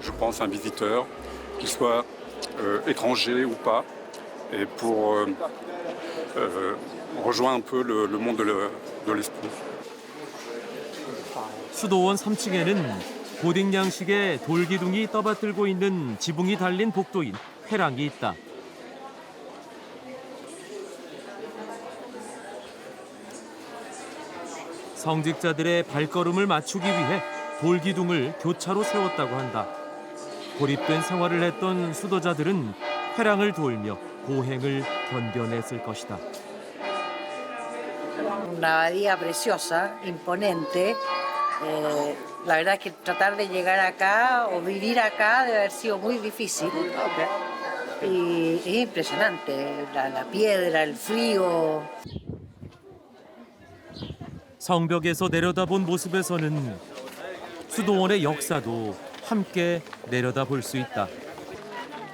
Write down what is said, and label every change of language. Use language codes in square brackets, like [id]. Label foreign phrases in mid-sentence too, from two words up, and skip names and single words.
[fr] je pense, un visiteur, qu'il soit étranger ou pas, et pour rejoindre un peu le monde de l'esprit. [ko] 수도원 3층에는 고딕 양식의 돌기둥이 떠받들고 있는 지붕이 달린 복도인 회랑이 있다. 성직자들의 발걸음을 맞추기 위해 돌기둥을 교차로 세웠다고 한다. 고립된 생활을 했던 수도자들은 회랑을 돌며 고행을 견뎌냈을 것이다. [es] Una abadía preciosa, imponente. La verdad es que tratar de llegar acá o vivir acá debe haber sido muy difícil. Y es impresionante, la piedra, el frío. [ko] 성벽에서 내려다본 모습에서는 수도원의 역사도 함께 내려다볼 수 있다.